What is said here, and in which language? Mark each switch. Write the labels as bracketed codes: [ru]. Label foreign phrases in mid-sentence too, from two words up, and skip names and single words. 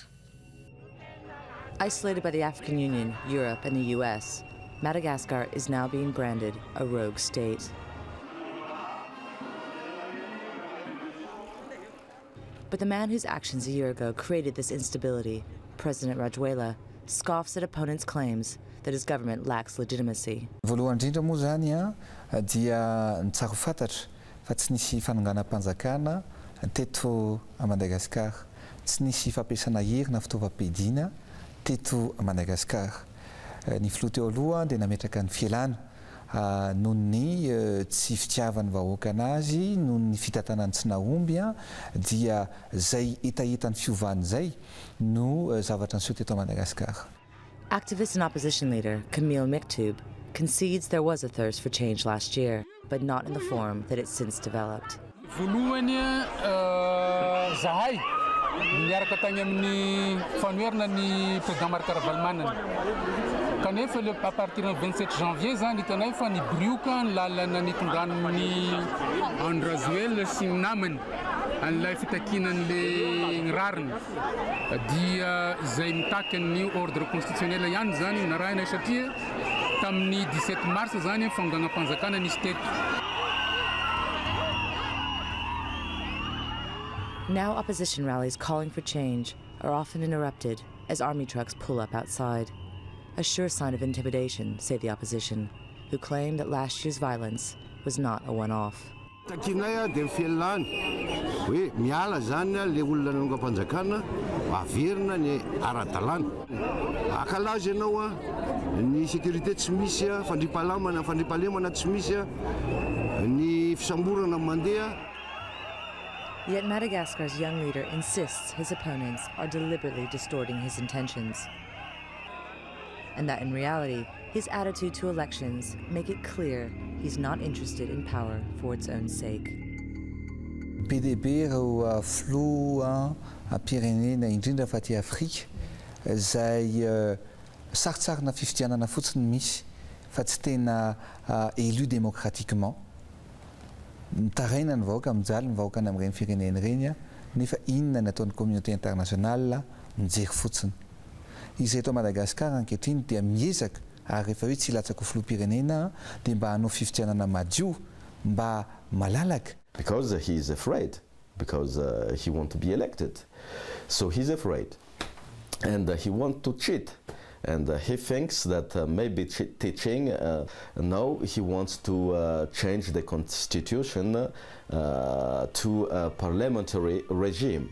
[en] Isolated by the African Union, Europe, and the US, Madagascar is now being branded a rogue state. But the man whose actions a year ago created this instability, President Rajoela, scoffs at opponents' claims that his government lacks legitimacy. [mg] Voalohany indrindra moa zany dia ny tsara ho fantatra fa tsy nisy fanonganam-panjakana teto a Madagascar, tsy nisy fampiasana hery na fitaovam-piadiana teto a Madagascar. Ny filoha teo aloha dia nametraka ny fialana noho ny tsy fitiavan'ny vahoaka anazy, noho ny fitantanany tsy nahomby dia zay etaetany fiovany zay no zavatra niseho teto a Madagascar. [en] Activist and opposition leader Camille Miktub concedes there was a thirst for change last year, but not in the form that it's since developed. [mg] Voalohany zahay niaraka tany amin'ny fanoherana ny président Marc Ravalomanana. Kanefa [fr] à partir du 27 janvier [mg] zany hitanay fa nibrioka ny lalana nitondran'ny Andry Rajoelina sy ny namany an'ilay fitakinan'le rariny dia izay mitaky ny [fr] ordre constitutionnel [mg] ihany zany narahina satria tamin'ny 17 mars zany fanonganam-panjakana nisy teto. [en] Now opposition rallies calling for change are often interrupted as army trucks pull up outside. A sure sign of intimidation, say the opposition, who claim that last year's violence was not a one-off. [mg] Takinay dia fialana hoe miala zany le olona nanongampanjakana averina ny ara-dalàna. Akalaza ianao ny sécurité tsy misy, fandripahalemana tsy misy, ny fisamborana mandeha. [en] Yet Madagascar's young leader insists his opponents are deliberately distorting his intentions, and that in reality, his attitude to elections make it clear he's not interested in power for its own sake. [mg] PDB reo filoha am-pirenena indrindra fa aty Afrika zay saritsarina fifidianana fotsiny misy fa tsy tena [fr] élu démocratiquement. [mg] Mitaraina ny vahoaka, mijaly ny vahoaka any amin'ireny firenena ireny nefa inona ny ataon'ny [fr] communauté internationale [mg] mijery fotsiny. Izy eto Madagascar ankehitriny dia miezaka ary rehefa hoe tsy latsaka ho filoham-pirenena dia mba hanao fifidianana madio mba malalaka. [en] Because he is afraid, because he wants to be elected. So he's afraid. And he wants to cheat. And he thinks that maybe teaching, now he wants to change the constitution to a parliamentary regime.